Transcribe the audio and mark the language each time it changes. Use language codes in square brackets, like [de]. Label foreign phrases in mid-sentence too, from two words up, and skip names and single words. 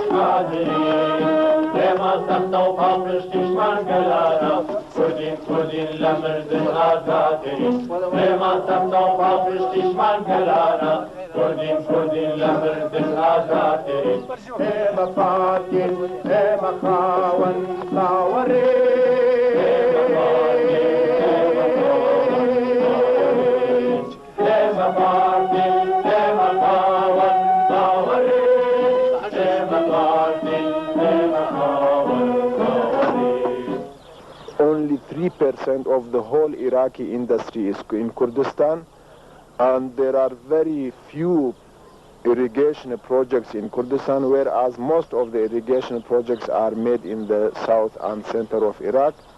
[ckb] Kurdin لمردن آزادترین ئێمە سەمدا و پاپشتیشمان گەرانە کوردین لمردن آزادترین ئێمە پاکین ئێمە خاوەن باوەڕێن ئێمە پاکین ئێمە خاوەن باوەڕێن ئێمە پاکین ئێمە خاوەن باوەڕێن. [en] Only 3% of the whole Iraqi industry is in Kurdistan, and there are very few irrigation projects in Kurdistan, whereas most of the irrigation projects are made in the south and center of Iraq.